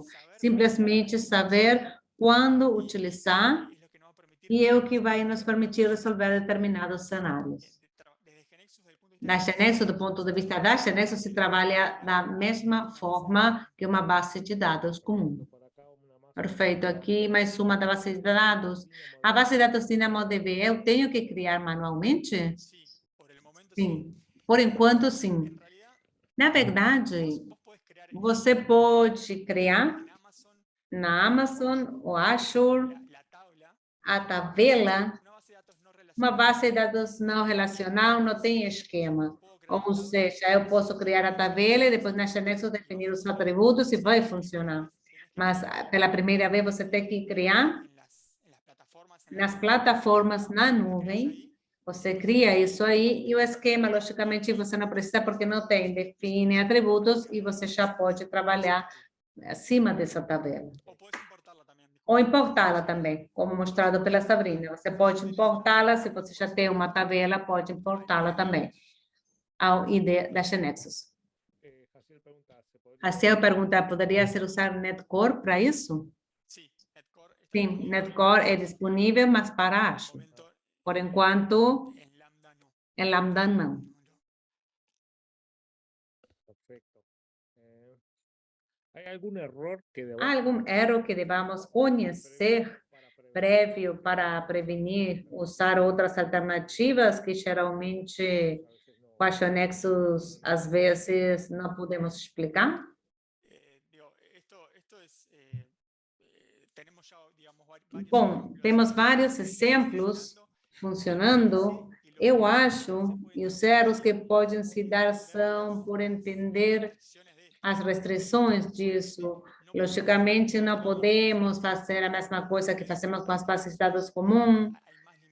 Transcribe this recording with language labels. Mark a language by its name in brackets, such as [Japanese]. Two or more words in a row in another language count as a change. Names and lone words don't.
[Portuguese] Simplesmente saber quando utilizar e é o que vai nos permitir resolver determinados cenários. Na Nexus, do ponto de vista da Nexus, se trabalha da mesma forma que uma base de dados comum. [Spanish] Por acá una más. [Portuguese] Perfeito. Aqui mais uma da base de dados. A base de dados DynamoDB, eu tenho que criar manualmente? [Spanish] sí, por el momento sí. [Portuguese] Sim. Por enquanto, sim. [Spanish] En realidad, [Portuguese] Na verdade, [Spanish] vos podés crear [Portuguese] você pode criar [Spanish] en Amazon [Portuguese] na Amazon ou Azure [Spanish] la tabla, [Portuguese] a tabela, [Spanish] una base de datos no [Portuguese] uma [Spanish] relacional. [Portuguese] base de dados não relacional, não tem esquema. [Spanish] Puedo crear [Portuguese] Ou seja, eu posso criar a tabela e depois na Nexus definir os atributos e vai funcionar. Mas pela primeira vez você tem que criar [Spanish] en las plataformas, [Portuguese] nas plataformas na nuvem. Você cria isso aí e o esquema, logicamente, você não precisa porque não tem. Define atributos e você já pode trabalhar acima dessa tabela. [Spanish] o puedes importarla también. [Portuguese] Ou importá-la também, como mostrado pela Sabrina. Você pode importá-la, se você já tem uma tabela, pode importá-la também ao ID da Nexus. [Spanish] Jaciel pregunta, ¿se podría [Portuguese] Assim eu perguntar, poderia ser usar Netcore para isso? [Spanish] Sí, Netcore está [Portuguese] Sim, [Spanish] disponible [Portuguese] Netcore é disponível, mas para Azure. [Spanish] momento [Portuguese] Por enquanto, [Spanish] en Lambda no. [Portuguese] em Lambda não. [Spanish] Perfecto. ¿Hay algún error que [Portuguese] Há [Spanish] debamos [Portuguese] algum erro que devamos conhecer [Spanish] para prevenir? [Portuguese] prévio para prevenir usar outras alternativas que geralmente com a Nexus às vezes não podemos explicar? [Spanish] Digo, esto es, tenemos ya, digamos, varios [Portuguese] Bom, [Spanish] ejemplos [Portuguese] temos vários exemplos funcionando. Eu acho, e os erros que podem se dar são por entender as restrições disso. Logicamente, não podemos fazer a mesma coisa que fazemos com as bases de dados comuns.